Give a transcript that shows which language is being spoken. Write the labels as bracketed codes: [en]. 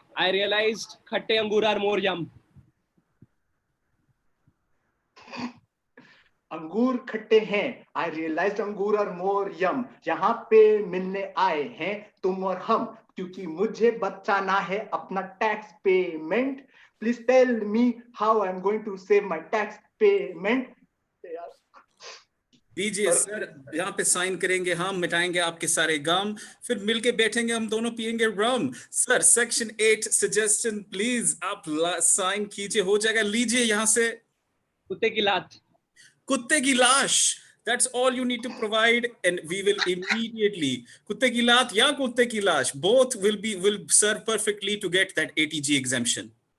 [en] I realized [hi] खट्टे अंगूर [en] are more yum. [hi] अंगूर खट्टे हैं. [en] I realized angoor are more yum. [hi] यहाँ पे मिलने आए हैं तुम और हम, क्योंकि मुझे बचाना है अपना tax payment. [en] Please tell me how I'm going to save my tax payment. [hi] दीजिए सर, यहाँ पे साइन करेंगे हम, मिटाएंगे आपके सारे गम, फिर मिलके बैठेंगे हम दोनों, पिएंगे रम. सर, सेक्शन 8 सजेशन प्लीज आप साइन कीजिए, हो जाएगा. लीजिए यहाँ से. कुत्ते की लात. कुत्ते की लाश. [en] That's all you need to provide, and we will immediately. [hi] कुत्ते की लात या कुत्ते की लाश, [en] both will serve perfectly to get that ATG exemption.